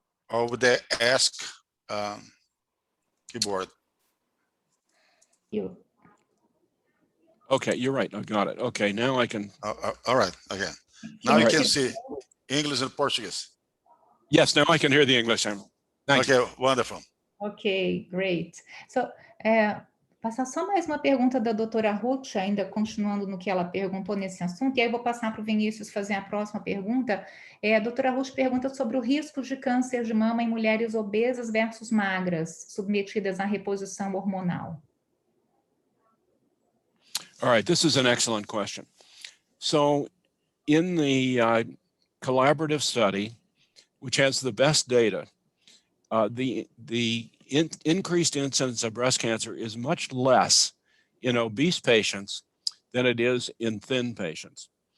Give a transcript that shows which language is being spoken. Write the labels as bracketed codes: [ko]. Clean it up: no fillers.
[en] Over the ask keyboard. Okay, you're right. I got it. Okay, now I can. All right. Okay. Now you can see English and Portuguese. Yes, now I can hear the English. Thank you. Okay, wonderful. Ok, great. [pt] So, passar só mais uma pergunta da doutora Ruth, ainda continuando no que ela perguntou nesse assunto, e aí eu vou passar para o Vinícius fazer a próxima pergunta. A doutora Ruth pergunta sobre o risco de câncer de mama em mulheres obesas versus magras, submetidas à reposição hormonal. [en] All right, this is an excellent question. So in the collaborative study, which has the best data, the increased incidence of breast cancer is much less in obese patients than it is in thin patients.